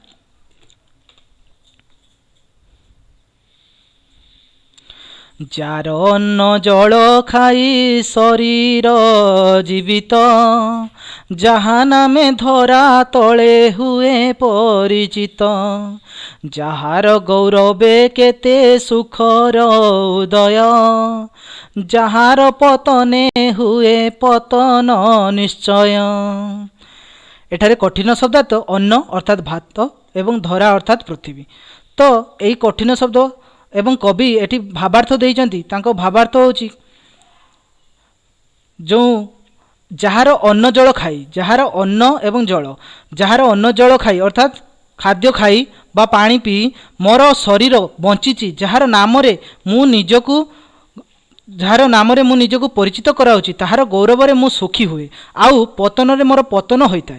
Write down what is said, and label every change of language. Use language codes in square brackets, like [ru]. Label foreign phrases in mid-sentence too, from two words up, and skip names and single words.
[or] ଯାର ଅନ୍ନ ଜଳ ଖାଇ ଶରୀର ଜୀବିତ ଯାହା ନାମେ ଧରା ତଳେ ହୁଏ ପରିଚିତ ଯାହାର ଗୌରବେ କେତେ ସୁଖର ଉଦୟ ଯାହାର ପତନେ ହୁଏ ପତନ ନିଶ୍ଚୟ। ଏଠାରେ କଠିନ ଶବ୍ଦାର୍ଥ ଅନ୍ନ ଅର୍ଥାତ ଭାତ ଏବଂ ଧରା ଅର୍ଥାତ ପୃଥିବୀ। ତ ଏହି କଠିନ ଶବ୍ଦ ଏବଂ କବି ଏଠି ଭାବାର୍ଥ ଦେଉଛନ୍ତି। ତାଙ୍କ ଭାବାର୍ଥ ହେଉଛି ଯେ ଯାର ଅନ୍ନ ଜଳ ଖାଇ, ଯାର ଅନ୍ନ ଏବଂ ଜଳ, ଯାର ଅନ୍ନ ଜଳ ଖାଇ ଅର୍ଥାତ ଖାଦ୍ୟ ଖାଇ ବା ପାଣି ପି ମୋର ଶରୀର ବଞ୍ଚେ, ଯାର ନାମ ରେ ମୁଁ ନିଜକୁ ଯାର ନାମ ରେ ମୁଁ ନିଜକୁ ପରିଚିତ କରାଉଛି, ତାହାର ଗୌରବ ରେ ମୁଁ ସୁଖୀ ହୁଏ, ଆଉ ପତନ ରେ ମୋର ପତନ ହୋଇଥାଏ।